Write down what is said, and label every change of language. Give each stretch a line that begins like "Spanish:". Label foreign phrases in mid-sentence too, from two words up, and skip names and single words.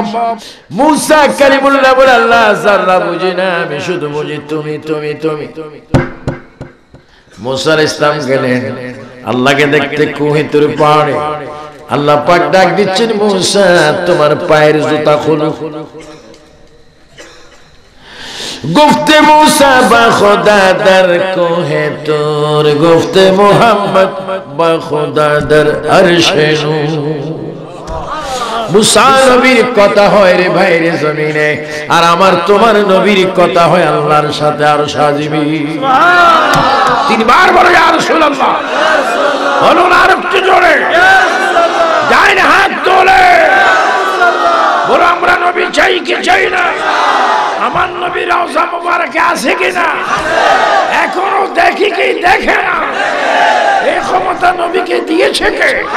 Bangla: মুসা কালিমুল্লাহ বলে আল্লাহ জাররা বুঝি না, আমি শুধু বুঝি তুমি তুমি তুমি। মুসা ইসলাম গেলেন আল্লাহকে দেখতে কুহিতুর পাহাড়ে। আল্লাহ পাক ডাক দিচ্ছেন মুসা তোমার পায়ের জুতা খোলো।
Persian: گفت موسی بخدا در کوه طور گفت محمد بخدا در عرش نور موسی
Bangla: নবীর
Persian: কথা
Bangla: হয় রে ভাইরে জমিনে আর আমার তোমার নবীর কথা হয় আল্লাহর সাথে আরশ আজিমি সুবহানাল্লাহ তিনবার বলো
Arabic: يا رسول الله
Bangla: বলো না আরেকটু জোরে
Arabic: يا رسول الله
Bangla: ডাইন হাত তোলে বলো আমরা নবী চাই কি চাই না আমার নবী রওজা মুবারকে আছে কিনা এখনো দেখি কি দেখে না এই ক্ষমতা নবীকে দিয়েছে কে